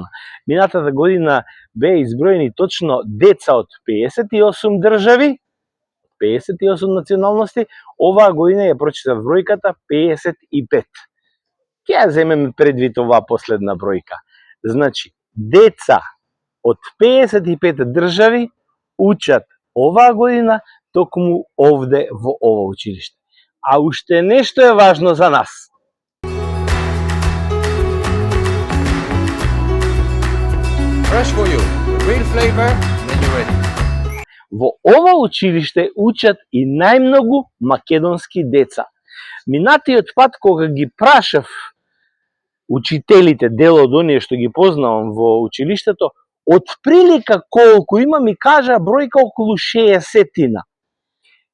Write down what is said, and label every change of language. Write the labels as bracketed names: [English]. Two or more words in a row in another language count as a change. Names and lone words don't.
[Macedonian] Минатата година беа изброени точно деца од 58 држави, 58 националности, оваа година ја прочитав бројката 55. Ќе ја земеме предвид оваа последна бројка. Значи, деца од 55 држави учат оваа година токму овде во ова училиште. А уште нешто е важно за нас. [English] Fresh for you. Real flavor, then you're ready. [Macedonian] Во ова училиште учат и најмногу македонски деца. Минатиот пат кога ги прашав учителите, дел од оние што ги познавам во училиштето, од прилика колку има, ми кажа бројка околу 60-тина.